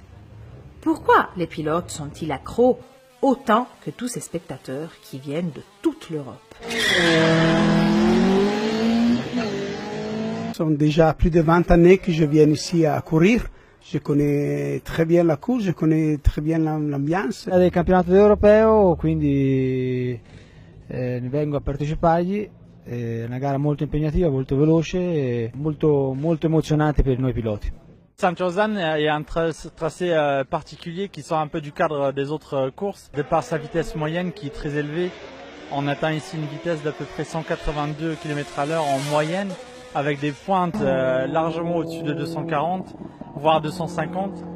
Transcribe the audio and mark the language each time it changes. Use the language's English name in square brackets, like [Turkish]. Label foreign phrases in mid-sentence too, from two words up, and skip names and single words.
[French] Pourquoi les pilotes sont-ils accros autant que tous ces spectateurs qui viennent de toute l'Europe? Ce sont déjà plus de 20 années que je viens ici à courir. Je connais très bien la course, je connais très bien l'ambiance. [Italian] È del campionato europeo, quindi ne vengo a partecipargli. È una gara molto impegnativa, molto veloce e molto emozionante per noi piloti. [French] Saint-Ursanne, il y a un tracé particulier qui sort un peu du cadre des autres courses. De par sa vitesse moyenne qui est très élevée, on atteint ici une vitesse d'à peu près 182 km/h en moyenne, avec des pointes largement au-dessus de 240, voire 250.